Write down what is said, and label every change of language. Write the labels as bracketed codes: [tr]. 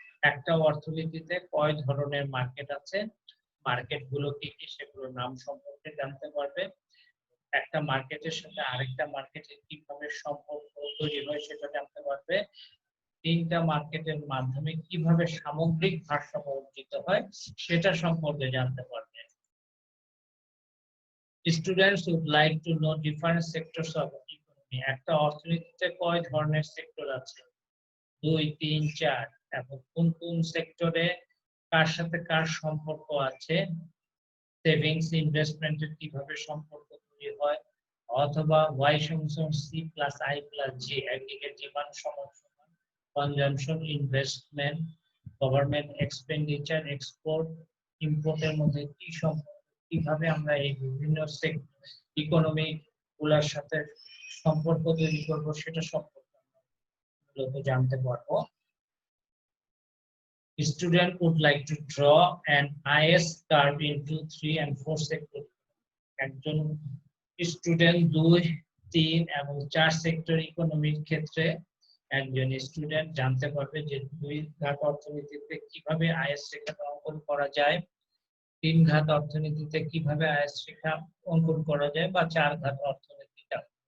[bn] একটা অর্থনীতিতে কয় ধরনের মার্কেট আছে, মার্কেট গুলো কি কি সেগুলোর নাম সম্পর্কে জানতে পারবে। একটা মার্কেটের সাথে আরেকটা মার্কেটের কিভাবে সম্পর্ক তৈরি হয় সেটা জানতে পারবে। 3টা মার্কেটের মাধ্যমে কিভাবে সামগ্রিক ভারসাম্য অর্জিত হয় সেটা সম্পর্কে জানতে পারবে। [en] Students would like to know different sectors of economy. [bn] একটা অর্থনীতিতে কয় ধরনের সেক্টর আছে, 2, 3, 4, এবং কোন কোন সেক্টরে কার সাথে কার সম্পর্ক আছে, সেভিংস ইনভেস্টমেন্টের কিভাবে সম্পর্ক তৈরি হয়, অথবা y সমান c plus i plus j, একদিকে ডিমান্ড সমান সমান consumption, investment, government expenditure, export, ইম্পোর্টের মধ্যে কি সম্পর্ক, কিভাবে আমরা এই বিভিন্ন ইকোনমি গুলোর সাথে সম্পর্ক তৈরি করব সেটা সম্পর্কে আমরা মূলত জানতে পারবো। [en] Student would like to draw an IS curve into 3 and 4 sector. [bn] একজন স্টুডেন্ট 2, 3 এবং 4 সেক্টর ইকোনমির ক্ষেত্রে একজন স্টুডেন্ট জানতে পারবে যে 2 ঘাত অর্থনীতিতে কিভাবে আইএস রেখা অঙ্কন করা যায়, 3 ঘাত অর্থনীতিতে কিভাবে আইএস রেখা অঙ্কন করা যায়, বা 4 ঘাত অর্থনীতিটা।